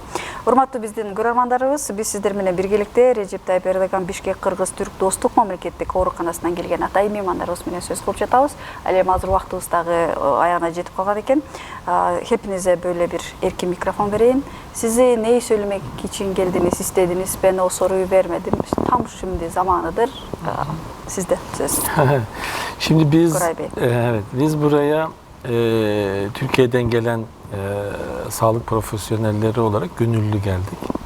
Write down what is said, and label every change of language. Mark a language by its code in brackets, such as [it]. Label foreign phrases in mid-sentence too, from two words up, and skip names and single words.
[ky] Урматтуу биздин көрөрмандарыбыз, биз сиздер менен биргеликте Режеп Тайып Эрдоган Бишкек Кыргыз-Түрк достук мамлекеттик ооруканасынан келген атайын меймандарыбыз менен сөз кылып жатабыз. Ал эми азыр убактыбыз дагы аягына жетип калган экен. [tr] Hepinize böyle [ky] бир эркин микрофон берейин. [tr] Сизи неyi söylemek için geldiniz, istediniz? Ben o soruyu vermedim. Tam şimdi zamanıdır. Sizde söz. Şimdi biz Koray Bey. Evet, biz buraya Türkiye'den gelen sağlık profesyonelleri olarak gönüllü geldik.